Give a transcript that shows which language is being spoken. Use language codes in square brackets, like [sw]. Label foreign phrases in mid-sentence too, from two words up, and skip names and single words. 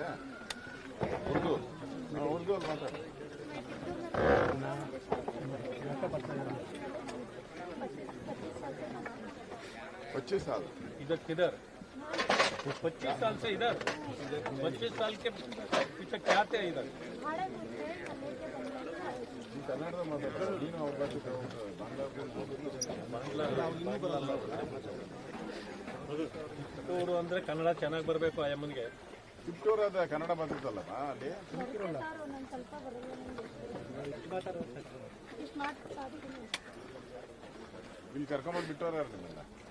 [kn] ಉರ್ದು ಉರ್ದು ಅಲ್ಲಿ ಮಾತಾಡಿ. [hi] 25 साल इधर किधर 25 साल से इधर 25 साल के पीछे क्या थे इधर [kn] ಕನ್ನಡದ ಮಾತಾಡ್ತಾರೆ. ನೀನು ಅವ್ರ ಭಾಷೆ ಅವರು ಅಂದ್ರೆ ಕನ್ನಡ ಚೆನ್ನಾಗಿ ಬರಬೇಕು ಆ ಅಮ್ಮನಿಗೆ. ಕಿತ್ತೂರು ಅದ ಕನ್ನಡ ಮಾತಾಡ್ತಲ್ಲಮ್ಮ ಅಲ್ಲಿ. ಇಲ್ಲಿ ಕರ್ಕೊಂಬಂದು ಬಿಟ್ಟವ್ರ ನಿಮ್ಮನ್ನ?